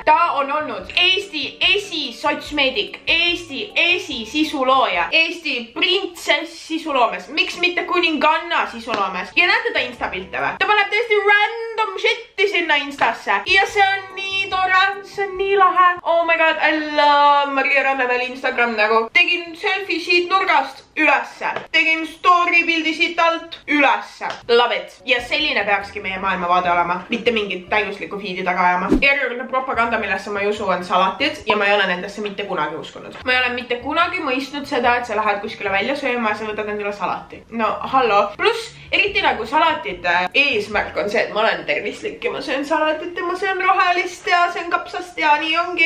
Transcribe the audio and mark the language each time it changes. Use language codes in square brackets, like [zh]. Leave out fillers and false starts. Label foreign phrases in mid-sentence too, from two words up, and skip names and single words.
[et] Ta on olnud Eesti esisotsmeedik, Eesti esisisulooja, Eesti printsess sisuloomes, miks mitte kuninganna sisuloomes. Ja näete ta Insta-pilte või? Ta paneb tõesti [en] random shit'i [et] sinna Instasse ja see on nii tore, see on nii lahe. [en] Oh my god, I love Maria Rannavälja Instagram nagu. [et] Tegin selfie siit nurgast ülesse, tegin story pildi siit alt ülesse. [en] Love it. [et] Ja selline peakski meie maailmavaade olema, mitte mingit täiuslikku feed'i taga ajama. Järjekordne propaganda, millesse ma ei usu, on salatid ja ma ei ole nendesse mitte kunagi uskunud. Ma ei ole mitte kunagi mõistnud seda, et sa lähed kuskile välja sööma ja sa võtad endale salati. No hallo. Pluss eriti nagu salatite eesmärk on see, et ma olen tervislik ja ma söön salatit ja ma söön rohelist ja söön kapsast ja nii ongi.